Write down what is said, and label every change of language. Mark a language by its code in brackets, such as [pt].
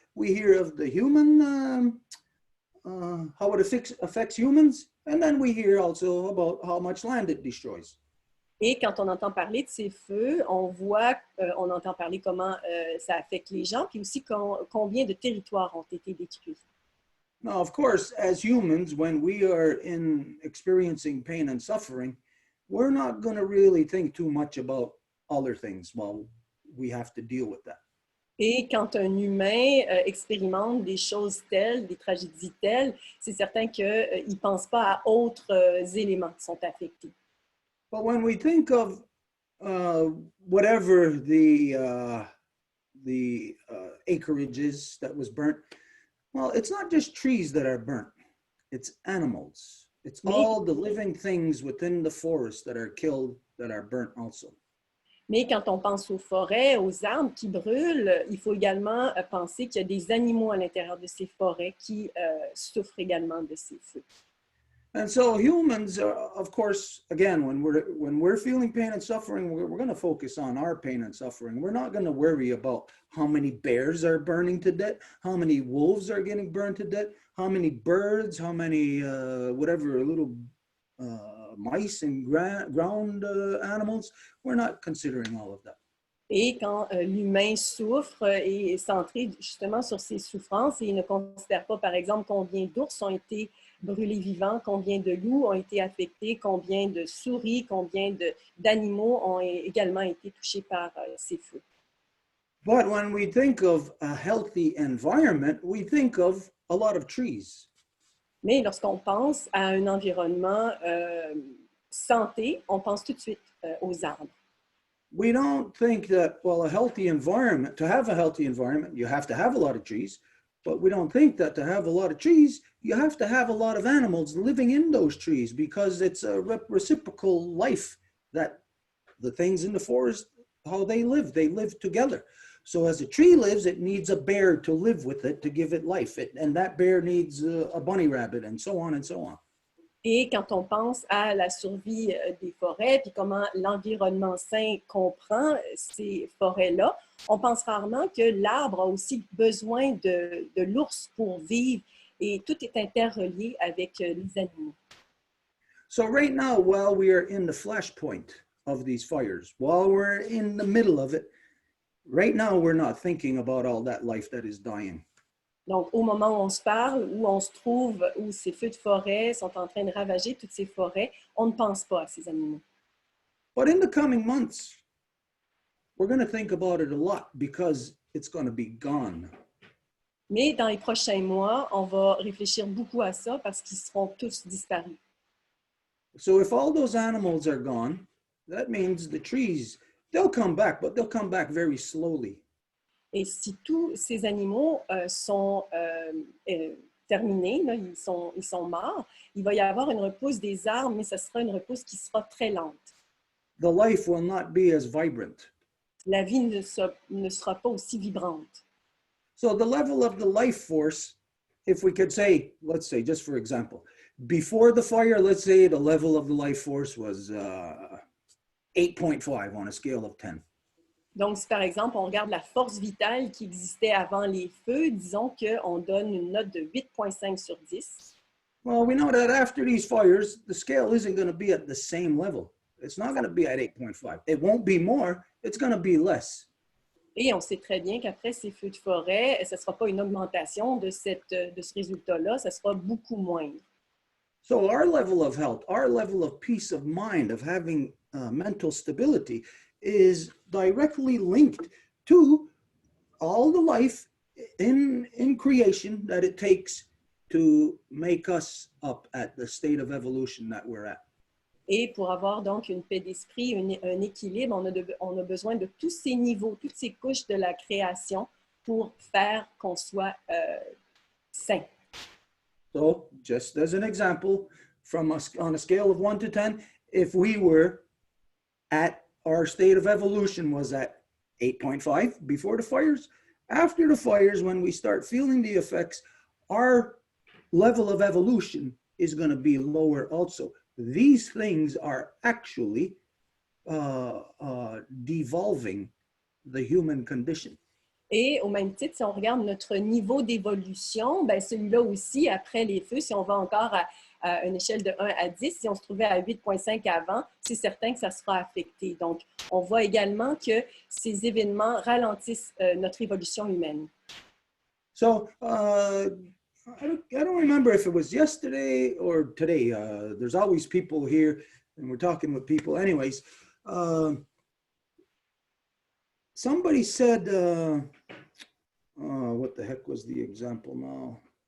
[en] We hear of the human, how it affects humans, and then we hear also about how much land it destroys. [fr] Et quand on entend parler de ces feux, on entend parler comment ça affecte les gens, puis aussi combien de territoires ont été détruits. [en] Now, of course, as humans, when we are experiencing pain and suffering, we're not going to really think too much about other things while we have to deal with that. [fr] Et quand un humain expérimente des choses telles, des tragédies telles, c'est certain qu'il ne pense pas à autres éléments qui sont affectés. [en] But when we think of whatever the acreage is that was burnt, well, it's not just trees that are burnt, it's animals. It's all the living things within the forest that are killed, that are burnt also. [fr] Mais quand on pense aux forêts, aux arbres qui brûlent, il faut également penser qu'il y a des animaux à l'intérieur de ces forêts qui souffrent également de ces feux. [en] And so humans, of course, again, when we're feeling pain and suffering, we're going to focus on our pain and suffering. We're not going to worry about how many bears are burning to death, how many wolves are getting burned to death, how many birds, how many whatever little mice and ground animals. We're not considering all of that. [fr] Et quand l'humain souffre et est centré justement sur ses souffrances et il ne considère pas, par exemple, combien d'ours ont été brûlés vivants, combien de loups ont été affectés, combien de souris, combien d'animaux ont également été touchés par ces feux. [en] But when we think of a healthy environment, we think of a lot of trees. [fr] Mais lorsqu'on pense à un environnement santé, on pense tout de suite aux arbres. [en] We don't think that, well, a healthy environment, to have a healthy environment, you have to have a lot of trees, but we don't think that to have a lot of trees, you have to have a lot of animals living in those trees, because it's a reciprocal life that the things in the forest, how they live together. So as a tree lives, it needs a bear to live with it to give it life. And that bear needs a bunny rabbit, and so on and so on. [fr] Et quand on pense à la survie des forêts, puis comment l'environnement sain comprend ces forêts-là, on pense rarement que l'arbre a aussi besoin de l'ours pour vivre, et tout est interrelié avec les animaux. [en] So right now, while we are in the flashpoint of these fires, while we're in the middle of it, right now we're not thinking about all that life that is dying. [fr] Donc, au moment où on se parle, où on se trouve, où ces feux de forêt sont en train de ravager toutes ces forêts, on ne pense pas à ces animaux. [en] But in the coming months, we're going to think about it a lot because it's going to be gone. [fr] Mais dans les prochains mois, on va réfléchir beaucoup à ça parce qu'ils seront tous disparus. [en] So if all those animals are gone, that means the trees, they'll come back, but they'll come back very slowly. [fr] Et si tous ces animaux sont terminés, là, ils sont morts, il va y avoir une repousse des arbres, mais ce sera une repousse qui sera très lente. [en] The life will not be as vibrant. [fr] La vie ne sera pas aussi vibrante. [en] So the level of the life force, if we could say, let's say, just for example, before the fire, let's say the level of the life force was 8.5 on a scale of 10. [fr] Donc, si par exemple, on regarde la force vitale qui existait avant les feux, disons qu'on donne une note de 8,5 sur 10. [en] Well, we know that after these fires, the scale isn't going to be at the same level. It's not going to be at 8.5. It won't be more, it's going to be less. [fr] Et on sait très bien qu'après ces feux de forêt, ce ne sera pas une augmentation de ce résultat-là, ça sera beaucoup moindre. [en] So our level of health, our level of peace of mind, of having mental stability is directly linked to all the life in creation that it takes to make us up at the state of evolution that we're at. [fr] Et pour avoir donc une paix d'esprit, un équilibre, on a besoin de tous ces niveaux, toutes ces couches de la création pour faire qu'on soit sain. [en] So just as an example, on a scale of 1 to 10, if we were at our state of evolution was at 8.5 before the fires. After the fires, when we start feeling the effects, our level of evolution is going to be lower also. These things are actually devolving the human condition. [fr] Et au même titre, si on regarde notre niveau d'évolution, ben celui-là aussi, après les feux, si on va encore à une échelle de 1 à 10, si on se trouvait à 8,5 avant, c'est certain que ça sera affecté. Donc, on voit également que ces événements ralentissent notre évolution humaine. [en] So I don't remember if it was yesterday or today. There's always people here, and we're talking with people. Anyways, somebody said, what the heck was the example now?